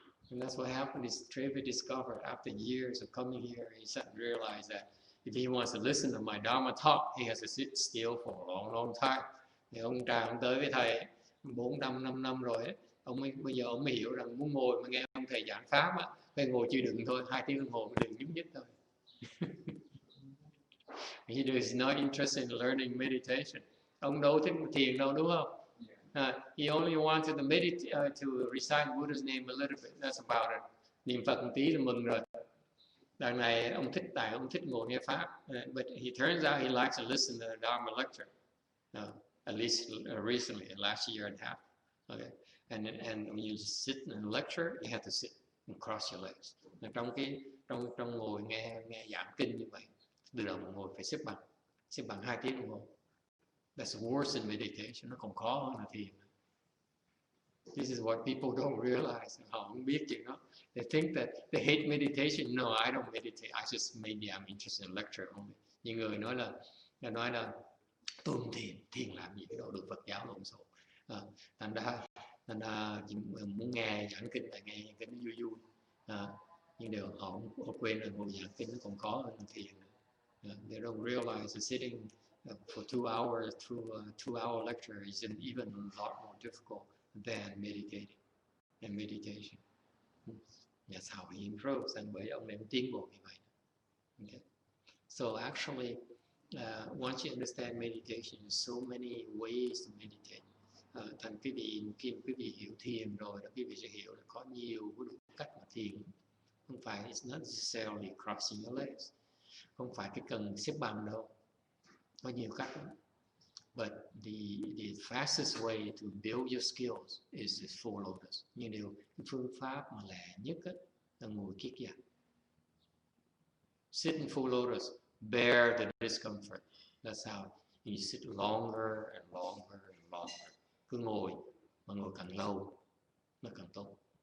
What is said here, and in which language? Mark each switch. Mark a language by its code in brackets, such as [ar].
[en] And that's what happened is Trevi discovered after years of coming here, he suddenly realized that if he wants to listen to my Dharma talk, he has to sit still for a long, long time. [vi] Thì ông tới với thầy 4-5 năm rồi ấy. Bây giờ ông mới hiểu rằng muốn ngồi mà nghe ông thầy giảng pháp á, phải ngồi chịu đựng thôi, 2 tiếng đồng hồ mới đừng nhúc nhích thôi. [en] He is not interested in learning meditation. [vi] Ông đâu thích thiền đâu, đúng không? [en] He only wanted to meditate, to recite Buddha's name a little bit. That's about it. [vi] Niệm Phật một tí là mừng rồi. Đằng này ông thích ngồi nghe pháp. [en] But he turns out he likes to listen to the Dharma lecture. At least recently, last year and a half. Okay. And when you sit in a lecture, you have to sit and cross your legs. [vi] Trong ngồi nghe giảng kinh như vậy, từ đầu ngồi phải xếp bằng 2 tiếng đồng hồ. [en] That's worse than meditation. [vi] Nó còn khó hơn là thiền. [en] This is what people don't realize. [vi] Họ không biết chuyện đó. [en] They think that they hate meditation. No, I don't meditate. I just maybe I'm interested in lecture only. [vi] Những người nói là tôi không thiền làm gì, cái đó được Phật giáo lộn xộn. Thành ra muốn nghe giảng kinh là nghe cái nó vui. Nhưng điều họ quên là ngồi giảng kinh nó còn khó hơn thiền. [en] They don't realize that sitting for 2 hours through a 2-hour lecture is even a lot more difficult than meditating and meditation. That's how he improves, and [vi] bởi ông này tiến bộ như vậy. Okay. [en] So actually, once you understand meditation, there's so many ways to meditate. [vi] Thành quý vị hiểu thiền rồi, quý vị sẽ hiểu là có nhiều cách mà thiền. Không phải, [en] it's not necessarily crossing your legs. [vi] Không phải cái cần xếp bằng đâu. Có nhiều cách lắm. [en] But the fastest way to build your skills is Four Lotus. [vi] Nhưng cái phương pháp mà lẹ nhất là ngồi kiết giặc. [en] Sit in Four Lotus, bear the discomfort. That's how you sit longer and longer and longer. [vi] Cứ ngồi, mà ngồi càng lâu, nó càng tốt.